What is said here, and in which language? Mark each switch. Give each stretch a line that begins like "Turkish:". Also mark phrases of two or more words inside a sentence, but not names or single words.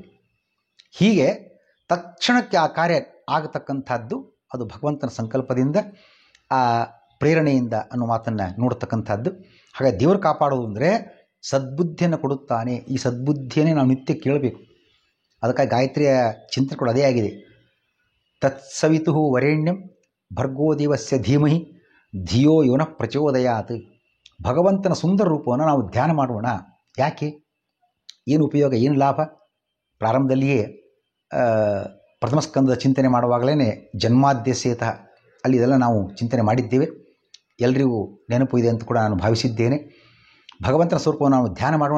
Kannada: ಹೀಗೆ ತಕ್ಷಣಕ್ಕೆ ಆ ಕಾರ್ಯ ಆಗತಕ್ಕಂಥದ್ದು ಅದು ಭಗವಂತನ ಸಂಕಲ್ಪದಿಂದ, ಆ ಪ್ರೇರಣೆಯಿಂದ ಅನ್ನೋ ಮಾತನ್ನು ನೋಡ್ತಕ್ಕಂಥದ್ದು. ಹಾಗೆ ದೇವರು ಕಾಪಾಡೋದು ಅಂದರೆ ಸದ್ಬುದ್ಧಿಯನ್ನು ಕೊಡುತ್ತಾನೆ. ಈ ಸದ್ಬುದ್ಧಿಯನ್ನೇ ನಾವು ನಿತ್ಯ ಕೇಳಬೇಕು. ಅದಕ್ಕಾಗಿ ಗಾಯತ್ರಿಯ ಚಿಂತನೆ ಕೂಡ ಅದೇ ಆಗಿದೆ.
Sanskrit: ತತ್ಸವಿತು ವರೇಣ್ಯಂ ಭರ್ಗೋ ದೇವಸ್ಯ ಧೀಮಹಿ ಧಿಯೋ ಯೋನ ಪ್ರಚೋದಯಾತ್.
Kannada: ಭಗವಂತನ ಸುಂದರ ರೂಪವನ್ನು ನಾವು ಧ್ಯಾನ ಮಾಡೋಣ. ಯಾಕೆ? ಏನು ಉಪಯೋಗ, ಏನು ಲಾಭ? ಪ್ರಾರಂಭದಲ್ಲಿಯೇ ಪ್ರಥಮ ಸ್ಕಂದದ ಚಿಂತನೆ ಮಾಡುವಾಗಲೇ ಜನ್ಮಾದ್ಯಸೇತ ಅಲ್ಲಿ ಇದೆಲ್ಲ ನಾವು ಚಿಂತನೆ ಮಾಡಿದ್ದೇವೆ. ಎಲ್ರಿಗೂ ನೆನಪು ಇದೆ ಅಂತ ಕೂಡ ನಾನು ಭಾವಿಸಿದ್ದೇನೆ. ಭಗವಂತನ ಸ್ವರೂಪವನ್ನು ನಾವು ಧ್ಯಾನ ಮಾಡೋಣ.